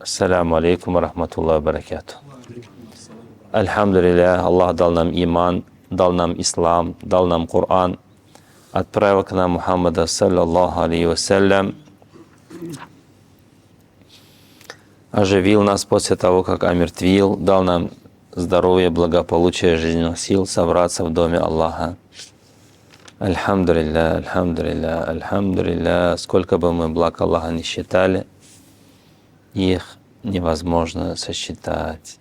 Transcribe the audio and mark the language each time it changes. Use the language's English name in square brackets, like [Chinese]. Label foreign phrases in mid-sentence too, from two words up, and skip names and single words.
[Arabic] السلام عليكم ورحمة الله وبركاته. [Russian] Альхамдулилля, Аллах дал нам иман, дал нам ислам, дал нам Коран, отправил к нам Мухаммада, [Arabic] صلى الله عليه وسلم, [Russian] оживил нас после того, как омертвил, дал нам здоровье, благополучие, жизненных сил собраться в доме Аллаха. [Arabic] الحمد لله، الحمد لله، الحمد لله. [Russian] Сколько бы мы благ Аллаха не считали, их невозможно сосчитать.